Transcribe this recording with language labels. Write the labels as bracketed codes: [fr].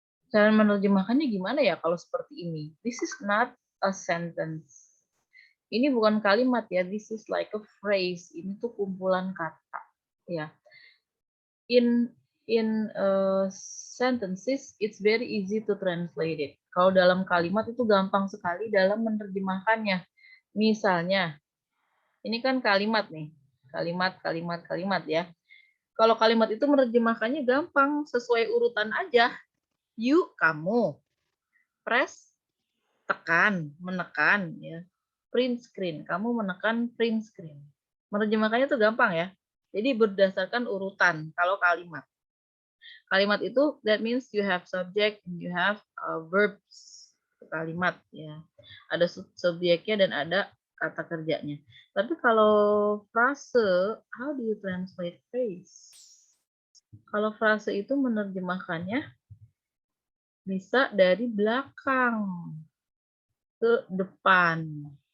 [id] Cara menerjemahkannya gimana ya kalau seperti ini? [en] This is not a sentence. [id] Ini bukan kalimat ya. [en] This is like a phrase. [id] Ini tuh kumpulan kata. Ya. [en] In sentences, it's very easy to translate it. [id] Kalau dalam kalimat itu gampang sekali dalam menerjemahkannya. Misalnya, ini kan kalimat nih. Kalimat ya. Kalau kalimat itu menerjemahkannya gampang, sesuai urutan aja. You, kamu. Press, tekan, menekan. Ya. Print screen, kamu menekan print screen. Menerjemahkannya itu gampang ya. Jadi berdasarkan urutan kalau kalimat. [en] Kalimat itu, that means you have subject and you have verbs. [id] Kalimat ya. Ada subjeknya dan ada kata kerjanya. Tapi kalau frase, [en] how do you translate phrase? [id] Kalau frase itu menerjemahkannya bisa dari belakang ke depan.